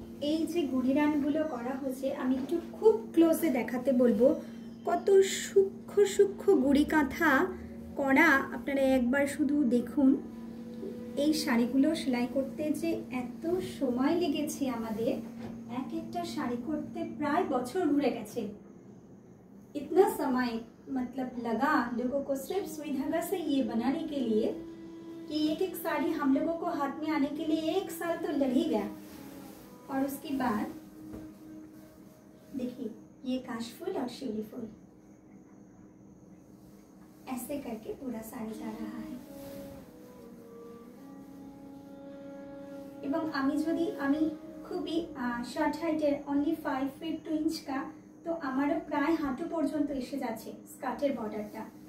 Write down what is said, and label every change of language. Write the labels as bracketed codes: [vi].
[bn] এই যে গুড়িরানগুলো করা হয়েছে, আমি একটু খুব ক্লোজে দেখাতে বলবো। কত সূক্ষ্ম সূক্ষ্ম গুড়ি কাঁথা করা, আপনারা একবার শুধু দেখুন। এই শাড়িগুলো সেলাই করতে যে এত সময় লেগেছে আমাদের, এক একটা শাড়ি করতে প্রায় বছর ঘুরে গেছে। [hi] इतना समय मतलब लगा लोगों को सिर्फ सुई धागा से ये बनाने के लिए कि एक एक साड़ी हम लोगों को हाथ में आने के लिए 1 साल तो लग ही गया। और उसके बाद देखिए, ये काशफूल और शिवली फूल ऐसे करके पूरा साड़ी जा रहा है। [bn] এবং আমি খুবই শর্ট হাইটের, অনলি 5 feet 2 inch का, তো আমারও প্রায় হাঁটু পর্যন্ত এসে যাচ্ছে স্কার্টের বর্ডারটা।